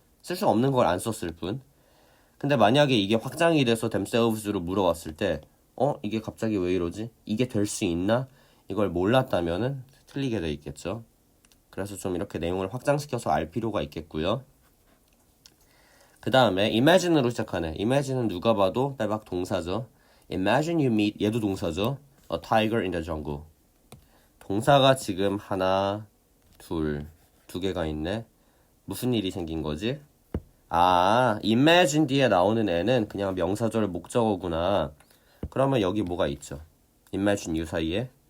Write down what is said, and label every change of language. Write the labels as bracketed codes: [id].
[ko] 쓸 수 없는 걸 안 썼을 뿐. 근데 만약에 이게 확장이 돼서 themselves로 물어봤을 때 이게 갑자기 왜 이러지? 이게 될 수 있나? 이걸 몰랐다면은 틀리게 돼 있겠죠. 그래서 좀 이렇게 내용을 확장시켜서 알 필요가 있겠고요. 그 다음에 imagine으로 시작하네. imagine은 누가 봐도 빼박 동사죠. [en] imagine you meet, [ko] 얘도 동사죠. [en] a tiger in the jungle. [ko] 동사가 지금 하나, 두 개가 있네. 무슨 일이 생긴 거지? imagine 뒤에 나오는 애는 그냥 명사절 목적어구나. 그러면 여기 뭐가 있죠? [en] imagine you [ko] 사이에